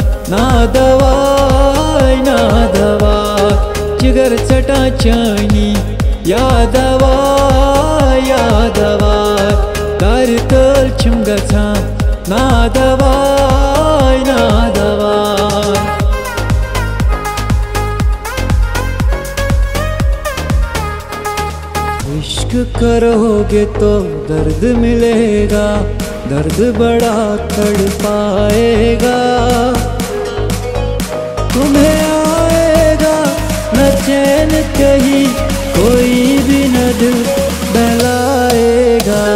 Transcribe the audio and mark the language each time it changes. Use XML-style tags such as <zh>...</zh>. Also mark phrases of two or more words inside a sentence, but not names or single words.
<ks>नादवाय नादवाय जिगर चटा चानी यादवाय यादवाय दार तल छुम गछान नादवाय नादवाय</ks> <hi>इश्क करोगे तो दर्द मिलेगा, दर्द बड़ा तड़पाएगा। तुम्हें आएगा न चैन कहीं, कोई भी न दिल बहलाएगा।</hi>